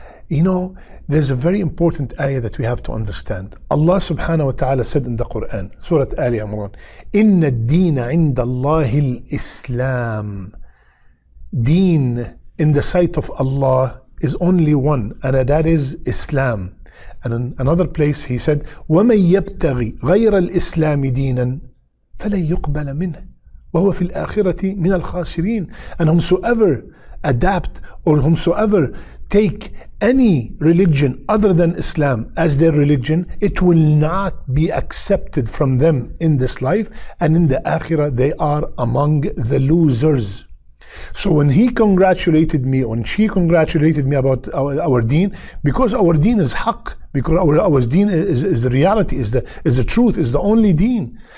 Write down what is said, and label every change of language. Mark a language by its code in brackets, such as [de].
[en] You know, there's a very important ayah that we have to understand. Allah subhanahu wa ta'ala said in the Quran, Surah Al-Imran, [ar] Inna ad-deena inda Allahi al-Islam. [en] Deen in the sight of Allah is only one, and that is Islam. And in another place he said, [ar] وَمَن يَبْتَغِي غَيْرَ الْإِسْلَامِ دِينًا فَلَن يُقْبَلَ مِنْهُ وَهُوَ فِي الْآخِرَةِ مِنَ الْخَاسِرِينَ. [en] And whomsoever adapt or whomsoever take any religion other than Islam as their religion, it will not be accepted from them in this life, and in the Akhirah they are among the losers. So when he congratulated me, when she congratulated me about our deen, because our deen is haqq, because our deen is the reality, is the truth, is the only deen.